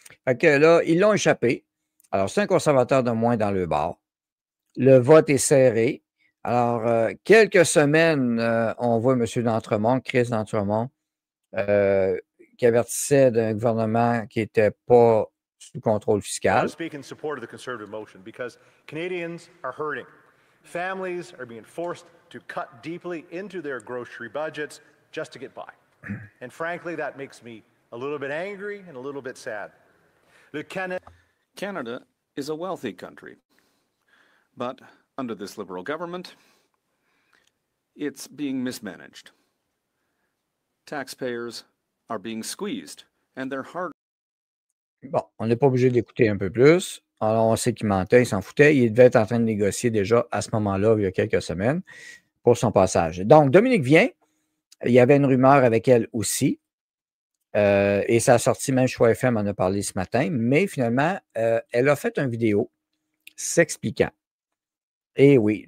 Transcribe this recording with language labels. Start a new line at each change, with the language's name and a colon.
French: Fait que là, ils l'ont échappé. Alors, c'est un conservateur de moins dans le bar. Le vote est serré. Alors, quelques semaines, on voit M. D'Entremont, Chris D'Entremont, qui avertissait d'un gouvernement qui n'était pas sous contrôle fiscal.
English: I want to speak in support of the Conservative motion because Canadians are hurting. Families are being forced to cut deeply into their grocery budgets just to get by. And frankly, that makes me a little bit angry and a little bit sad. Canada is a wealthy country, but under this Liberal government, it's being mismanaged. taxpayers are being squeezed and their hard.
French: Bon, on n'est pas obligé d'écouter un peu plus. Alors, on sait qu'il mentait, il s'en foutait. Il devait être en train de négocier déjà à ce moment-là, il y a quelques semaines, pour son passage. Donc, Dominique Vien, il y avait une rumeur avec elle aussi. Et ça a sorti, même Choix FM en a parlé ce matin. Mais finalement, elle a fait une vidéo s'expliquant. Et oui.